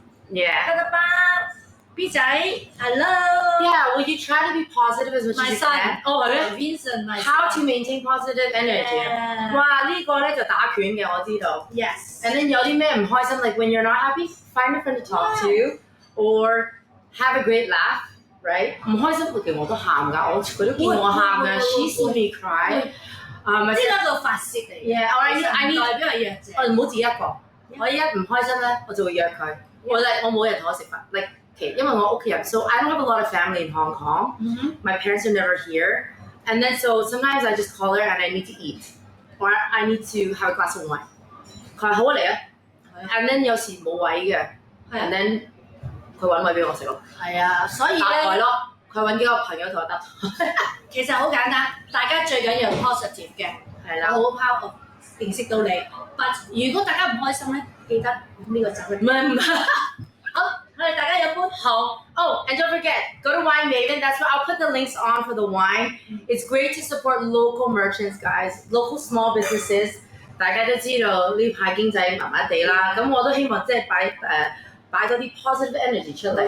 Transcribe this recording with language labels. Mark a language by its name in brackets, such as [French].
[English] Yeah， [Cantonese] 得吧 B 仔 [English] ，Hello。Yeah， will you try to be positive as much as you can？ [Cantonese] 哦，係咩 [English] ？Vincent，How to maintain positive energy？ [Cantonese] 哇，呢個咧就打拳嘅，我知道。 [English] Yes。And then [Cantonese] 有啲咩唔開心 [English] ，like when you're not happy, find a friend to talk to, or have a great laugh。Right？ [Cantonese] 唔開心其實我都喊㗎，佢都見我喊㗎 ， [English] She see me cry。 [Cantonese] 呢兩個發泄嚟。 [English] Yeah，I need [Cantonese] 代表係弱者。我唔好自己一個，我一唔開心咧，我就會約佢。我冇人同我食飯 [English] ，like [Cantonese] 因為我屋企人 [English] ，so I don't have a lot of family in Hong Kong. My parents are never here, and then so sometimes I just call her and I need to eat, or I need to have a glass of wine. [Cantonese] 佢話好啊嚟啊 ， [English] and then [Cantonese] 有時冇位嘅 ，and then 佢揾位俾我食咯。係啊，所以咧，搭台咯，佢揾幾個朋友同我搭台。其實好簡單，大家最緊要 positive 嘅，係啦，我好 [English] proud of [Cantonese] 認識到你。如果大家唔開心咧，記得用呢個酒去。唔係。好，我哋大家飲杯。好。 [English] Oh, and don't forget, go to Wine Maven. That's where I'll put the links on for the wine. It's great to support local merchants, guys. Local small businesses. [Cantonese] 大家都知道呢排經濟麻麻地啦，咁我都希望即係擺多啲 positive energy 出嚟。